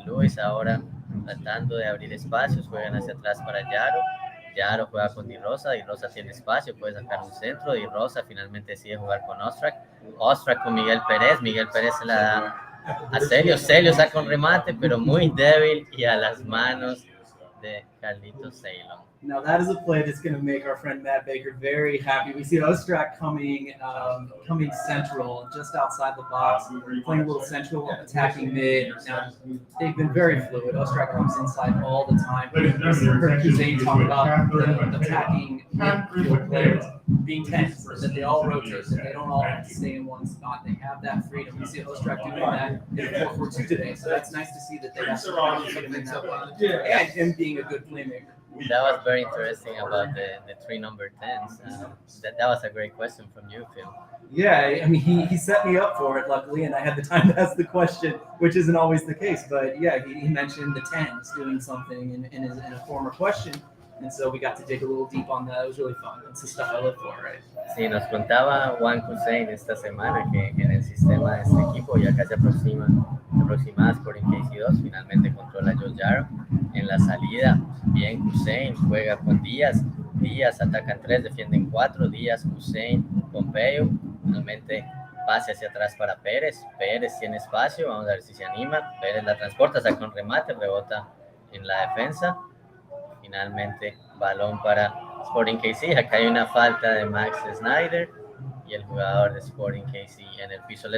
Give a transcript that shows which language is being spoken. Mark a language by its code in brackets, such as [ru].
[es] Louis ahora tratando de abrir espacios, juegan hacia atrás para Yaro juega con Di Rosa tiene espacio, puede sacar un centro, Di Rosa finalmente decide jugar con Ostrak con Miguel Pérez se la da a Celio saca un remate, pero muy débil y a las manos de Carlitos Ceylon. [en] Now that is a play that's going to make our friend Matt Baker very happy. We see Ostrak coming central, just outside the box, playing a little central, attacking mid. Now they've been very fluid. Ostrak comes inside all the time. We heard Hussein talk about the attacking midfield players being tense, that they all rotate, that they don't all have to stay in one spot. They have that freedom. We see Ostrak doing that in 4-4-2 today, so that's nice to see that they have some freedom in that way. And him being a good playmaker. That was very interesting about the three number 10s. That was a great question from you, Phil. Yeah, I mean, he set me up for it, luckily, and I had the time to ask the question, which isn't always the case. But yeah, he mentioned the 10s doing something in a former question, and so we got to dig a little deep on that. It was really fun. That's the stuff I live for, right? [es] Sí, nos contaba Juan Hussein esta semana que en el sistema de este equipo ya casi aproximadas por KC2, finalmente controla Josh Jarrow. En la salida, bien Hussein juega con Díaz atacan 3, defienden 4, Díaz, Hussein, Pompeo, finalmente pase hacia atrás para Pérez tiene espacio, vamos a ver si se anima, Pérez la transporta, saca un remate, rebota en la defensa, finalmente balón para Sporting KC, acá hay una falta de Max Snyder y el jugador de Sporting KC en el piso.